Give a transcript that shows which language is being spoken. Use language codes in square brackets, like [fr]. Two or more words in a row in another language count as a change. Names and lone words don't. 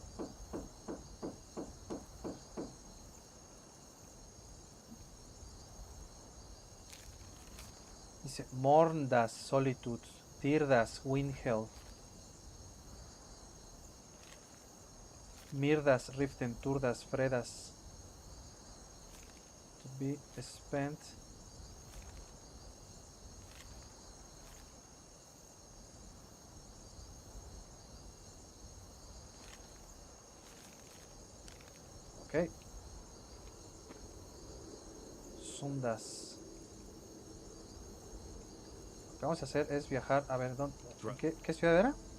[es] Dice, [en] Morndas, Solitude, Tirdas, Windhell, Mirdas, Riften, Turdas, Fredas, to be spent. [es] Ok. Sundas. Lo que vamos a hacer es viajar. A ver, ¿dónde, qué ciudad era?